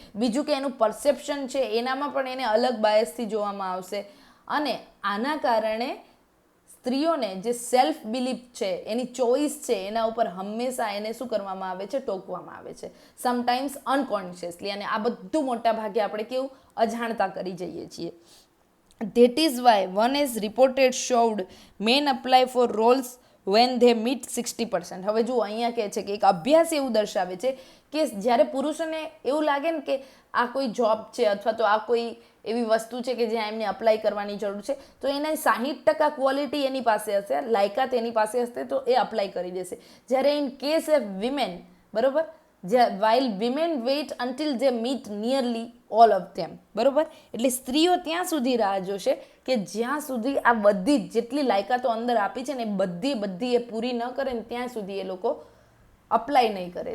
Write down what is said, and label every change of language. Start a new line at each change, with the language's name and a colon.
Gujarati: બીજું કે એનું પરસેપ્શન છે એનામાં પણ એને અલગ બાયસથી જોવામાં આવશે. અને આના કારણે સ્ત્રીઓને જે સેલ્ફ બિલીફ છે, એની ચોઇસ છે, એના ઉપર હંમેશા એને શું કરવામાં આવે છે? ટોકવામાં આવે છે,
English: Sometimes unconsciously.
Gujarati: અને આ બધું મોટા ભાગે આપણે કેવું અજાણતા કરી જઈએ છીએ.
English: That is why one has reported showed men apply for roles when they meet 60%.
Gujarati: હવે જુઓ અહીંયા કહે છે કે એક અભ્યાસ એવું દર્શાવે છે કે જ્યારે પુરુષોને એવું લાગે ને કે આ કોઈ જોબ છે અથવા તો આ કોઈ એવી વસ્તુ છે કે જ્યાં એમને અપ્લાય કરવાની જરૂર છે તો એના 60% ક્વોલિટી એની પાસે હશે, લાયકાત એની પાસે હશે તો એ અપ્લાય કરી દેશે. જ્યારે
English: in case of women,
Gujarati: બરોબર,
English: while women wait until they meet nearly all of them,
Gujarati: બરોબર, એટલે સ્ત્રીઓ ત્યાં સુધી રાહ જોશે કે જ્યાં સુધી આ બધી જેટલી લાયકાતો અંદર આપી છે ને બધી એ પૂરી ન કરે ને ત્યાં સુધી એ લોકો અપ્લાય નહીં કરે.